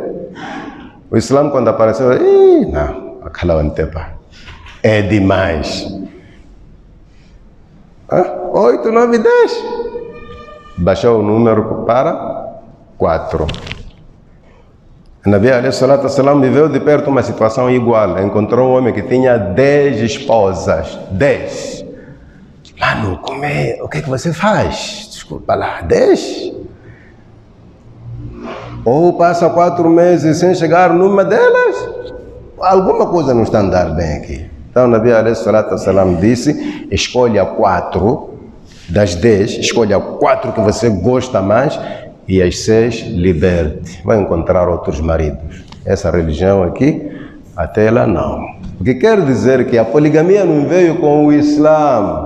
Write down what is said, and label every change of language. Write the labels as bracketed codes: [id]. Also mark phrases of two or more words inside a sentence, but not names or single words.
[pt] O Islã, quando apareceu, não, aquela antepa é demais. 8, 9, 10. Baixou o número para 4. O [ar] النبي عليه الصلاة والسلام [pt] viveu de perto uma situação igual. Encontrou um homem que tinha 10 esposas. 10. Mano, o que você faz? Desculpa lá, 10? Ou passa 4 meses sem chegar numa delas, alguma coisa não está a andar bem aqui. Então o [ar] النبي عليه الصلاة والسلام [pt] disse, escolha 4 das 10, escolha 4 que você gosta mais e as 6 liberte. Vai encontrar outros maridos. Essa religião aqui, até lá não. O que quer dizer que a poligamia não veio com o Islã.